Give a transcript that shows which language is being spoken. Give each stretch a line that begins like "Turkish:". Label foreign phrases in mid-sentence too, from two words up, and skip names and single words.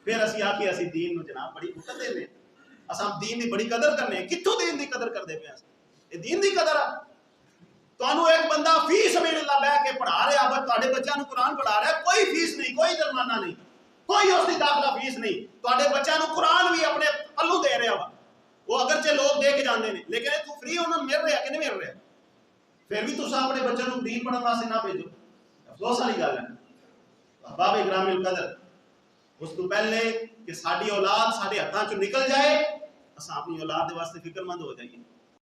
Punjabi: پھر اسی آخی اسی دین نو جناب بڑی قدر دے رہے ہیں، اصل دین دی بڑی قدر کرنے، کتوں دین دی قدر کرتے پے؟ یہ دین دی قدر ہے۔ تانوں ایک بندہ
Arabic: فی سبیل اللہ
Punjabi: بہ کے پڑھا رہا ہے، تواڈے بچیاں نوں قرآن پڑھا رہا ہے، کوئی فیس نہیں، کوئی جرمانہ نہیں، کوئی اس کی داخلہ فیس نہیں، تواڈے بچیاں نوں قرآن بھی اپنے پلوں دے رہا وا، وہ اگرچہ لوگ دیکھ جاندے نے لیکن تو فری انہوں مل رہا کہ نہیں مل رہا، پھر بھی تساں اپنے بچوں کو دین پڑھن واسطے نہ بھیجو، افسوس والی گل ہے۔ احباب گرامی القدر، اس تو پہلے کہ ساری اولاد سارے ہاتھوں چ نکل جائے اساں اپنی اولاد دے واسطے فکر مند ہو جائیے۔